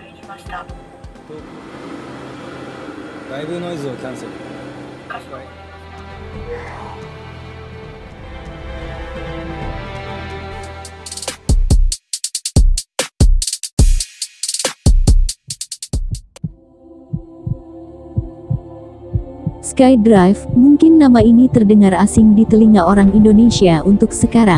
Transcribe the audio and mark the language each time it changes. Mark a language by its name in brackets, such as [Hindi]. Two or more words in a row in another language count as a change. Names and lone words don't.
[Japanese] ました。外部ノイズをキャンセル。かしこまりました。 [Indonesian] SkyDrive, mungkin nama ini terdengar asing di telinga orang Indonesia untuk sekarang.